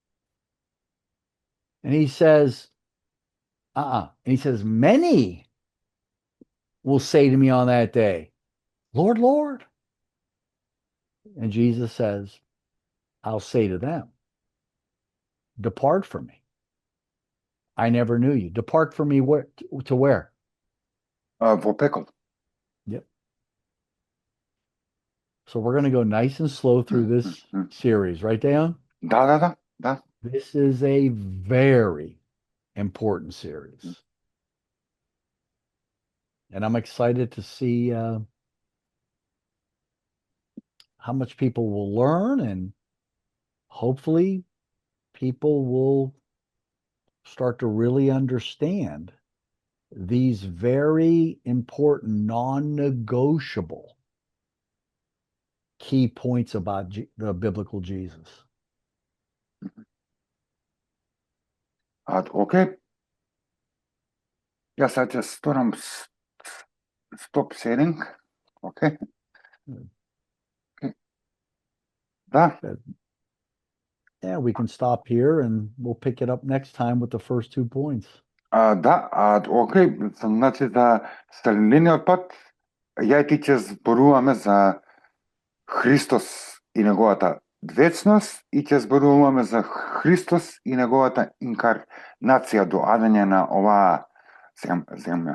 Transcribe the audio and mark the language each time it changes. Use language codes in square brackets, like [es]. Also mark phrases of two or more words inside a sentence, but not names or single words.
[en] And he says, And he says, many will say to me on that day, Lord, Lord. And Jesus says, I'll say to them, depart from me. I never knew you. Depart from me to where? [mk] Во пекол. [en] Yep. So we're going to go nice and slow through this series, right, Deon? [mk] Да. [en] This is a very important series. And I'm excited to see how much people will learn, and hopefully people will start to really understand these very important, non-negotiable key points about the biblical Jesus. [mk] Окей. Јас сега ќе сторам [en] stop sharing. Okay. Да. Yeah, we can stop here and we'll pick it up next time with the first 2 points. [mk] Окей, значи за следниот пат ја и ти ќе зборуваме за Христос и неговата вечност и ќе зборуваме за Христос и неговата инкарнација, доаѓање на оваа земја.